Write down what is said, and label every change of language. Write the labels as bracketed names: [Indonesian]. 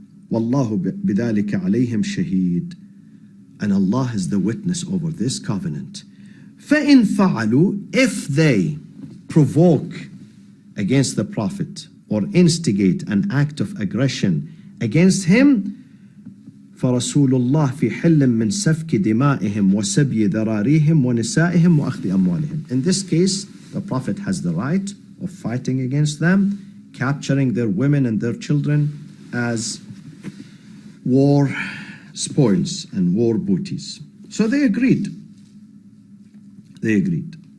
[Arabic] وَاللَّهُ بِذَلِكَ عَلَيْهِمْ شَهِيدٌ. [English] And Allah is the witness over this covenant. [Arabic] فَإِنْ فَعَلُوا. [English] If they provoke against the Prophet or instigate an act of aggression against him, [Arabic] فرسول الله في حل من سفك دمائهم وسبي ذراريهم ونسائهم وأخذ أموالهم. [English] In this case, the Prophet has the right of fighting against them, capturing their women and their children as war spoils and war booties. So they agreed. They agreed.